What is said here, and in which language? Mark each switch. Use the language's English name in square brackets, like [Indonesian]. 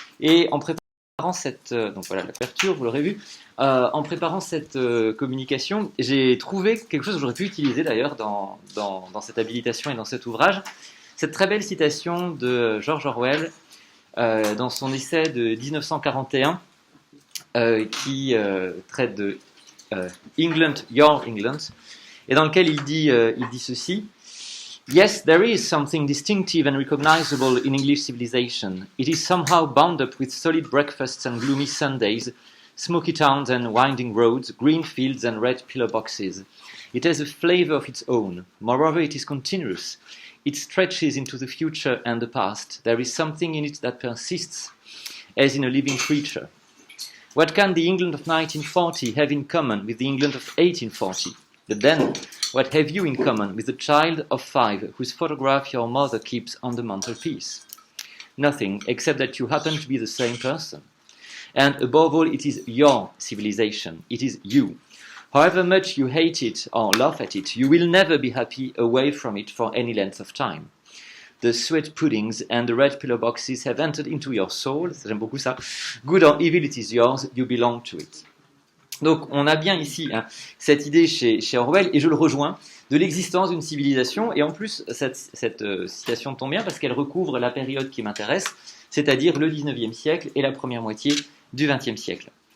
[French] Et en préparant cette, donc voilà la couverture, vous l'aurez vu, en préparant cette communication, j'ai trouvé quelque chose que j'aurais pu utiliser d'ailleurs dans cette habilitation et dans cet ouvrage, cette très belle citation de George Orwell dans son essai de 1941 qui traite de England, Your England, et dans lequel il dit ceci. [English] Yes, there is something distinctive and recognizable in English civilization. It is somehow bound up with solid breakfasts and gloomy Sundays, smoky towns and winding roads, green fields and red pillar boxes. It has a flavor of its own. Moreover, it is continuous. It stretches into the future and the past. There is something in it that persists, as in a living creature. What can the England of 1940 have in common with the England of 1840? But then, what have you in common with the child of 5 whose photograph your mother keeps on the mantelpiece? Nothing, except that you happen to be the same person. And above all, it is your civilization. It is you. However much you hate it or laugh at it, you will never be happy away from it for any length of time. The sweet puddings and the red pillar boxes have entered into your soul. J'aime beaucoup ça. Good or evil, it is yours. You belong to it. [French] Donc on a bien ici cette idée chez Orwell, et je le rejoins, de l'existence d'une civilisation, et en plus cette citation tombe bien parce qu'elle recouvre la période qui m'intéresse, c'est-à-dire le 19e siècle et la première moitié du 20e siècle.